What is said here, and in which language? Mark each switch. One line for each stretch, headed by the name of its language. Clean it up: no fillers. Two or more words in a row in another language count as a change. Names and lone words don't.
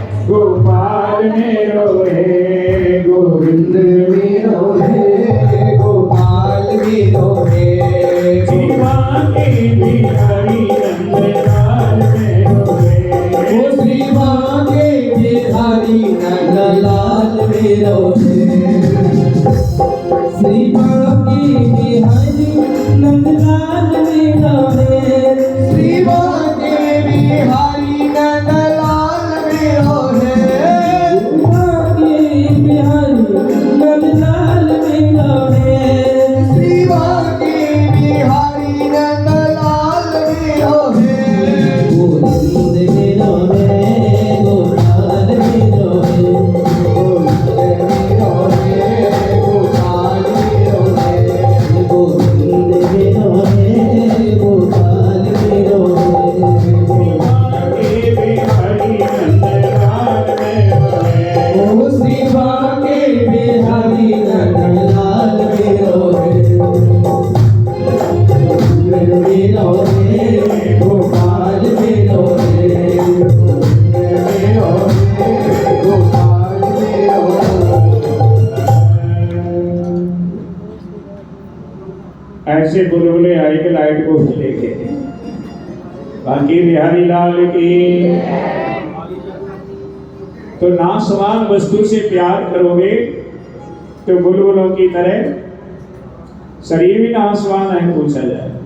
Braj: गोपाल मेरो है गोविंद मेरो है गोपाल मेरो है श्रीवा के बिहारी नंदलाल मेरो है ओ श्रीवा के बिहारी नंदलाल मेरो है श्रीवा के बिहारी नंदलाल मेरो है श्रीवा के बिहारी नंदलाल मेरो है श्रीवा के बिहारी नंदलाल मेरो है श्रीवा के बिहारी नंदलाल मेरो है गोविंद मेरो है गोपाल मेरो है गोविंद मेरो है गोपाल मेरो है गोविंद मेरो है गोपाल मेरो है ओ श्रीवा के बिहारी नंदलाल मेरो है मेरो है गोपाल मेरो है मेरो है गोपाल मेरो
Hindi: ऐसे बुलबुले आई के लाइट को लेके बाकी बिहारी लाल की तो नासवान वस्तु से प्यार करोगे तो बुलबुलों की तरह शरीर भी नासवान है पूछा जाए